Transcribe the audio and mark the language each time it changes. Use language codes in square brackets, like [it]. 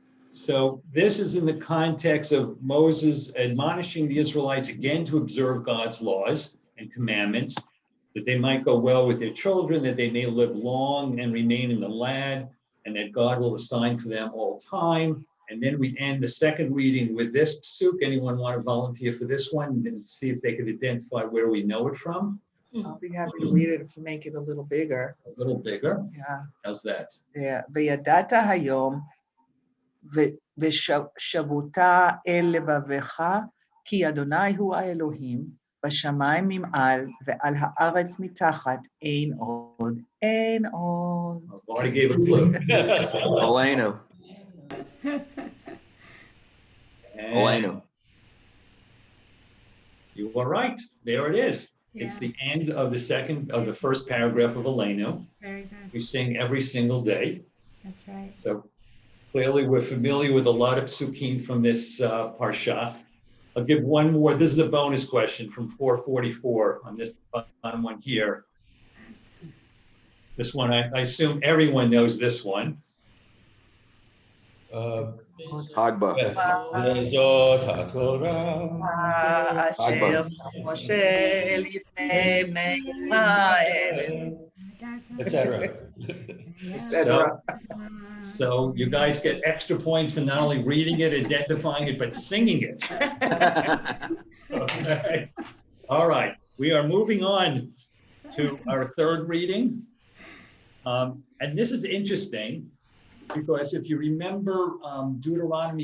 [en] So this is in the context of Moses admonishing the Israelites again to observe God's laws and commandments, that they might go well with their children, that they may live long and remain in the land, and that God will assign for them all time. And then we end the second reading with this psuk. Anyone want to volunteer for this one and see if they could identify where we know it from? I'll be happy to read it if you make it a little bigger. A little bigger. Yeah. How's that? Yeah. [he] וידעת היום ושבת אל לבביך כי אדוני הוא האלוהים בשמיים ממעל ועל הארץ מתחת אין עוד, אין עוד. [en] I've already gave a clue. Elena. And Elena. you are right. There it is. It's the end of the first paragraph of Elenu. Very good. We sing every single day. That's right. So clearly we're familiar with a lot of psukim from this parsha. I'll give one more. This is a bonus question from 444 on this bottom one here. This one, I assume everyone knows this one. Hagba. [he] וזאת התורה. אשר שם משה לפני בני ישראל [en] etc. Yeah. So, Uh, so you guys get extra points for not only reading it, identifying it, but singing it. Okay. All right, we are moving on to our third reading. And this is interesting because if you remember Deuteronomy,